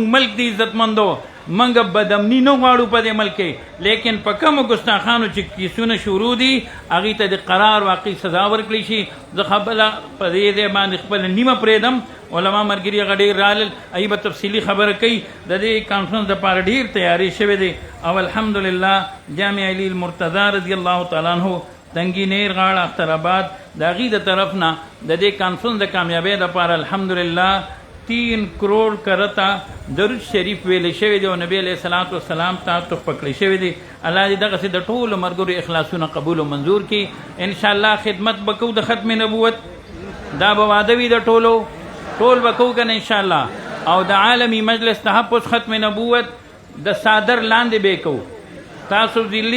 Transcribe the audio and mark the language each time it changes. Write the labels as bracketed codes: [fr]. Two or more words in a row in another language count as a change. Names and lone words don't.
[ps] ملک دی عزتمندو منګه بدامني نه غواړو په دې ملک کې لیکن په کومو ګستاخانو چې کیسونه شروع دي هغې ته د قرار واقعي سزا ورکړی شي زه خبره په دې ځای باندې خپله نیمه پرېږدم علما ملګري هغه ډېر رالل هغوی به تفصیلي خبره کوي د دې کانفرنس دپاره ډېر تیاری شوی دی او الحمدلله جامع علی المرتضی [ar] رضی الله تعالی عنه [ps] تنگی نیر غاړه اخترآباد د هغې د طرف نه د دې کانفرنس د کامیابۍ دپاره الحمدلله 3 کروڑ کرتا درود شریف ویلې شوی دی او نبی [ar] علیه الصلاۃ والسلام [ps] ته تحفه کړی شوی دی الله دې دغسې د ټولو ملګرو اخلاصونه قبول او منظور کړي انشاءالله خدمت به کوو د ختم نبوت دا به واده وي د ټولو ټول به کوو که نه انشاءالله او د عالمي مجلس تحفظ ختم نبوت د صادر لاندې به کوو تاسو ذلي